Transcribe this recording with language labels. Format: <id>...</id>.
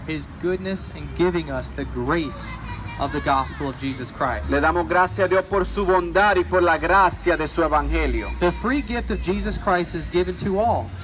<en>his goodness in giving us the grace of the gospel of Jesus Christ.</en> <es>Le damos gracias a Dios por su bondad y por la gracia de su evangelio.</es> <en>The free gift of Jesus Christ is given to all.</en>